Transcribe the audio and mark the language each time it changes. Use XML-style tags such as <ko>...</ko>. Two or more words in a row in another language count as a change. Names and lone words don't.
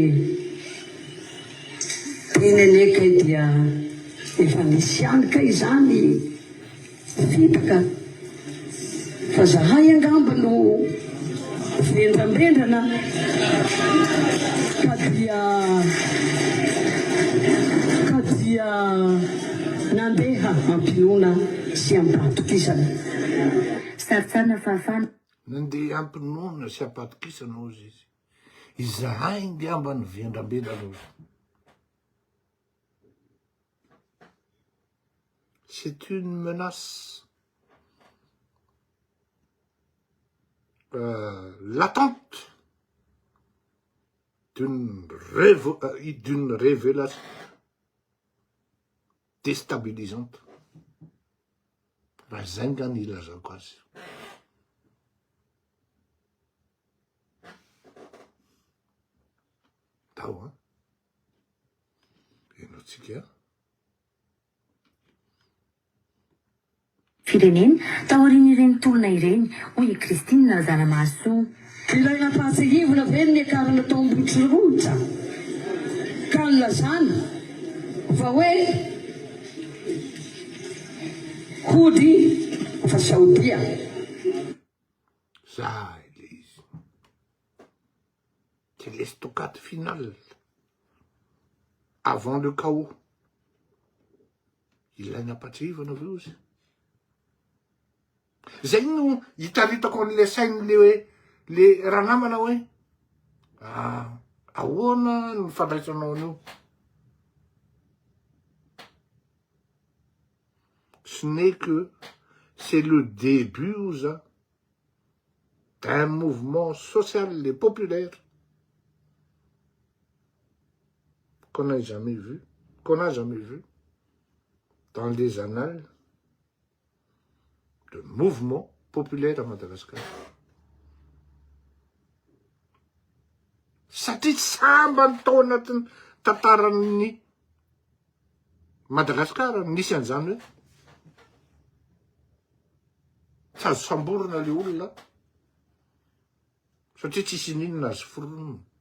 <mg>eneneka dia efa nisy anika izany fitaka fa zahay angamba no vendrambendrana ka dia nandeha ampinoana sy ampatokisana. Saritsarina fahafana. Nandeha ampinoana sy ampatokisana ozy izy. Izahay ngamba ny vendrambendrana ozy.</mg> <fr>C'est une menace latente d'une révélation déstabilisante.</fr> <mg>Raha zay ngany ilazako azy. Tao Enotsika. Firenena taorian'ireny tolona ireny hoy Christine Razanamahasoa. Ilaina fahatsahivana ve ny akarana tao Ambosoroatra ka nilazana fa hoe hody fa Saodia.</mg> <fr>Ça, c'est l'estocade finale. Avant le chaos.</fr> <mg>Ilaina patrivana avy io izy. Zay no hitaritako an'le sainy le raha namana hoe ahoana no fandraisanao an'io.</mg> <fr>Ce n'est que c'est le début d'un mouvement social et populaire qu'on n'a jamais vu dans les annales de mouvement populaire à Madagascar.</fr> <mg>Satria sambany tao anatin'ny tantaran'ny Madagasikara nisy an'izany hoe tsy azo samborona le olona satria tsisy ninona azo foronina.</mg>